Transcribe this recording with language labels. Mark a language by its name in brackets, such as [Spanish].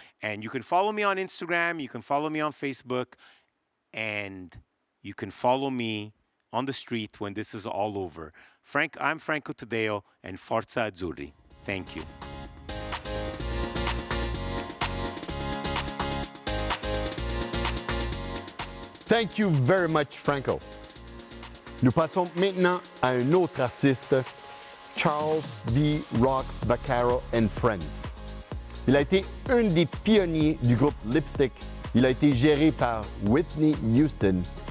[English] And you can follow me on Instagram, you can follow me on Facebook, and you can follow me on the street when this is all over. I'm Franco Taddeo, and Forza Azzurri. Thank you. Thank you very much, Franco. [French] Nous passons maintenant à un autre artiste, Charles V. [English] Rocks Vaccaro and Friends. [French] Il a été un des pionniers du groupe Lipstick. Il a été géré par Whitney Houston.